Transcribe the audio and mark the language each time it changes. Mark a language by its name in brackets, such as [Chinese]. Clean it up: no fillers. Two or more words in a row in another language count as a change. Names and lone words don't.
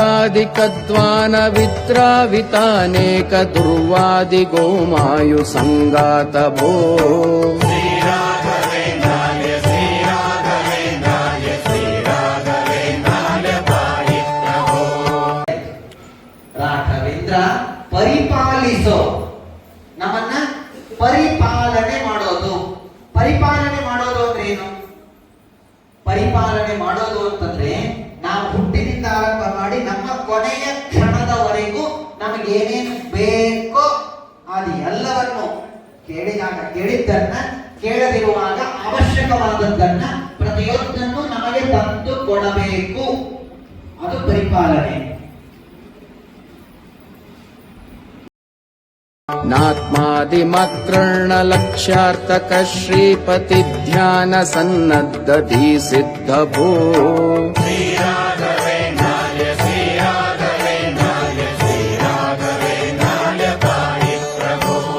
[Sanskrit] वीर्यादिकद्वान वित्रावितानेक दुर्वादिगो मायुसङ्गात भो श्रीराघवेन्द्राय श्रीराघवेन्द्राय श्रीराघवेन्द्राय पाहि प्रभो [Kannada] ರಾಘವೇಂದ್ರ ಪರಿಪಾಲಿಸೋ, ನಮ್ಮನ್ನ ಪರಿಪಾಲನೆ ಮಾಡೋದು. ಪರಿಪಾಲನೆ ಮಾಡೋದು ಅಂದ್ರೆ ಏನು? ಪರಿಪಾಲನೆ ಮಾಡೋದು ಅಂತಂದ್ರೆ ನಾವು ಹುಟ್ಟಿನಿಂದ ಆರಂಭ ಮಾಡಿ ನಮ್ಮ ಕೊನೆಯ ಕ್ಷಣದವರೆಗೂ ನಮಗೆ ಏನೇನು ಬೇಕೋ ಅದು ಎಲ್ಲವನ್ನು ಕೇಳಿದಾಗ ಕೇಳಿದ್ದನ್ನ, ಕೇಳದಿರುವಾಗ ಅವಶ್ಯಕವಾದದ್ದನ್ನ ಪ್ರತಿಯೊಂದನ್ನು ನಮಗೆ ತಂದು ಕೊಡಬೇಕು. ಅದು ಪರಿಪಾಲನೆ. [Sanskrit] नात्मादिमात्रर्ण लक्ष्यार्थक श्रीपति ध्यान सन्नद्धि सिद्ध भो श्रीराघवेन्द्राय श्रीराघवेन्द्राय श्रीराघवेन्द्राय पाहि प्रभो